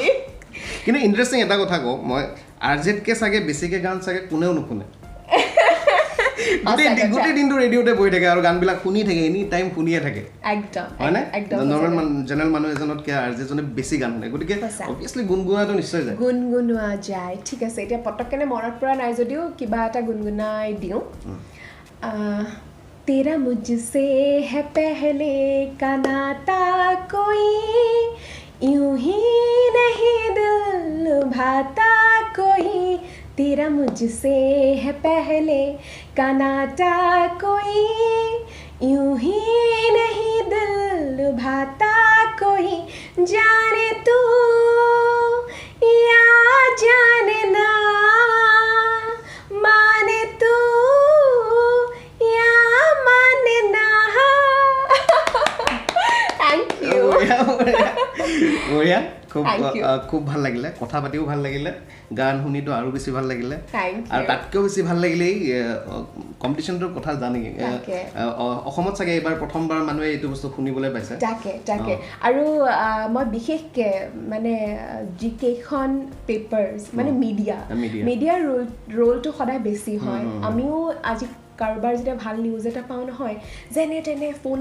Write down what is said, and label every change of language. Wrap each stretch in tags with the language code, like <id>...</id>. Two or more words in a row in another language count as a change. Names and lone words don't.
<as>কিন্তু ইণ্টাৰেষ্টিং এটা কথা কওঁ মই আৰজেতকে চাগে বেছিকে গান চাগে কোনেও নুশুনে গোটেই দিনটো ৰেডিঅ'তে বহি থাকে আৰু গানবিলাক শুনি থাকে</as> <en>any time</en> <as>শুনিয়ে থাকে হয়নে জেনেৰেল মানুহ এজনতকৈ আৰজেজনে বেছি গান শুনে গতিকে অবভিয়াছলি গুণগুণাটো নিশ্চয় যায় গুণগুণোৱা যায় ঠিক আছে এতিয়া পটককেনে মনত পৰা নাই যদিও কিবা এটা গুণগুণাই দিওঁ</as> <hi>तेरा मुझसे है पहले का नाता कोई यूं ही नहीं दिल लुभाता कोई तेरा मुझसे है पहले का नाता कोई यूं ही नहीं दिल लुभाता कोई जाने तू या जाने ना माने तू या माने ना</hi> <en>thank you</en> <as>খুব ভাল লাগিলে কথা পাতিও ভাল লাগিলে গান শুনিতো আৰু বেছি ভাল লাগিলে আৰু তাতকৈও বেছি ভাল লাগিলে এই কম্পিটিশ্যনটোৰ কথা জানি অসমত চাগে এইবাৰ প্ৰথমবাৰ মানুহে এইটো বস্তু শুনিবলৈ পাইছে তাকে আৰু মই বিশেষকৈ মানে যিকেইখন পেপাৰ্ছ মানে মিডিয়াৰ ৰোলটো সদায় বেছি হয় আমিও আজি কাৰোবাৰ যেতিয়া ভাল নিউজ এটা পাওঁ নহয় যেনে তেনে ফোন</as>